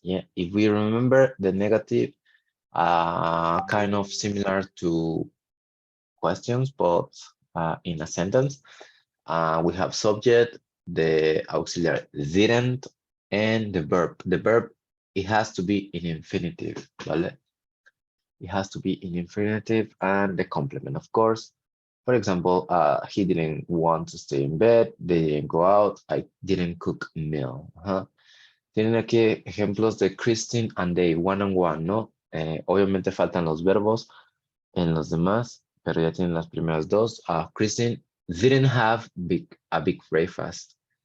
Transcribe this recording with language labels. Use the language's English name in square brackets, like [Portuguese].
[English] Yeah, if we remember the negative, kind of similar to questions, but in a sentence, we have subject, the auxiliary didn't, and the verb. The verb, it has to be in infinitive, [Spanish] ¿vale? [English] It has to be in infinitive, and the complement, of course. For example, he didn't want to stay in bed, they didn't go out, I didn't cook a meal. [Spanish] Tienen aquí ejemplos de Christine [English] and they, one on one, [Spanish] ¿no? Obviamente faltan los verbos en los demás, pero ya tienen las primeras dos. [English] Christine didn't have a big breakfast.